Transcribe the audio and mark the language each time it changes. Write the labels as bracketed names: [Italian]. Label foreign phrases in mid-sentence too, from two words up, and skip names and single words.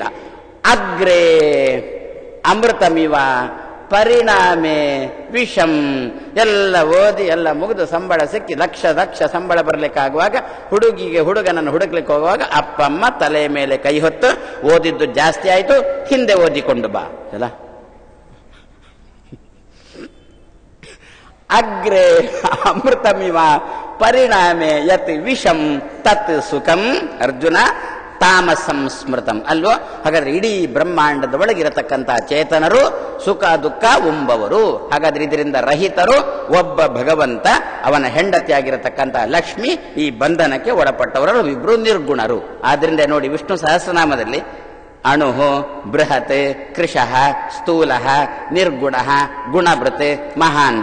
[Sanskrit] ಅಗ್ರೇ ಅಮೃತಮಿವ ಪರಿಣಾಮೆ ವಿಷಂ. [Kannada] ಎಲ್ಲ ಓದಿ ಎಲ್ಲ ಮುಗಿದು ಸಂಬಳ ಸಿಕ್ಕಿ ಲಕ್ಷ ಸಂಬಳ ಬರಲಿಕ್ಕಾಗುವಾಗ, ಹುಡುಗನನ್ನು ಹುಡುಕ್ಲಿಕ್ಕೆ ಹೋಗುವಾಗ ಅಪ್ಪಮ್ಮ ತಲೆ ಮೇಲೆ ಕೈ ಹೊತ್ತು ಓದಿದ್ದು ಜಾಸ್ತಿ ಆಯ್ತು, ಹಿಂದೆ ಓದಿಕೊಂಡು ಬಾ ಅಲ್ಲ. [Sanskrit] ಅಗ್ರೇ ಅಮೃತಮಿವ ಪರಿಣಾಮೆ ಯತ್ ವಿಷಂ ತತ್ ಸುಖಂ ಅರ್ಜುನ ತಾಮಸಂ ಸ್ಮೃತಂ ಅಲ್ವೋ. [Kannada] ಹಾಗಾದ್ರೆ ಇಡೀ ಬ್ರಹ್ಮಾಂಡದ ಒಳಗಿರತಕ್ಕಂತಹ ಚೇತನರು ಸುಖ ದುಃಖ ಉಂಬವರು. ಹಾಗಾದ್ರೆ ಇದರಿಂದ ರಹಿತರು ಒಬ್ಬ ಭಗವಂತ, ಅವನ ಹೆಂಡತಿಯಾಗಿರತಕ್ಕಂತಹ ಲಕ್ಷ್ಮಿ, ಈ ಬಂಧನಕ್ಕೆ ಒಳಪಟ್ಟವರು ಇಬ್ರು ನಿರ್ಗುಣರು. ಆದ್ರಿಂದ ನೋಡಿ ವಿಷ್ಣು ಸಹಸ್ರನಾಮದಲ್ಲಿ [Sanskrit] ಅಣು ಬೃಹತ್ ಕೃಶಃ ಸ್ಥೂಲ ನಿರ್ಗುಣ ಗುಣಭೃತ್ ಮಹಾನ್.